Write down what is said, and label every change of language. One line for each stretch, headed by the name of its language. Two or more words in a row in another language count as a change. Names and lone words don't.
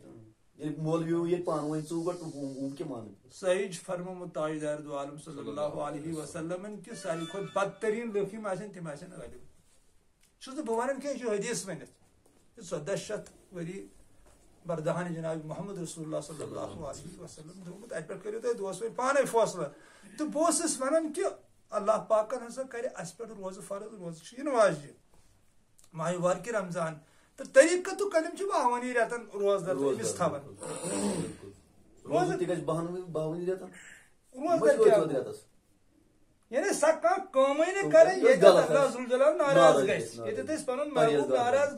Kashmiri: صحیح چھُ فرمومُت تاجدار دو عالم
Arabic: صلی اللہ علیہ وسلمن
Kashmiri: کہِ ساروی کھۄتہٕ بدتریٖن لُکھ یِم آسن تِم آسن عٲلِم چھُس نہٕ بہٕ ونان کینٛہہ یہِ چھُ حدیث ؤنِتھ 1400 ؤری بردہانہِ جناب محمد رسول اللہ
Arabic: صلی اللہ علیہ وسلم
Kashmiri: دوٚپمُت اَتہِ پٮ۪ٹھ کٔرِو تُہۍ دوس وٲلۍ پانے فٲصلہٕ تہٕ بہٕ اوسُس ونان کہِ اللہ پاکن ہسا کرِ اسہِ پٮ۪ٹھ روزٕ فرض روزٕ چھِ یِنہٕ واجنہِ ماہِ مبارکہِ رمضان تہٕ طریٖقہٕ تہٕ قدم چھِ باوَنی رٮ۪تن روزدر أمِس تھاوان یعنی سۄ کانٛہہ کٲمٕے نہٕ کرٕنۍ ییٚتٮ۪تھ اللہ ذُل جلال ناراض گژھِ ییٚتٮ۪تھ أسۍ پنُن محبوٗب ناراض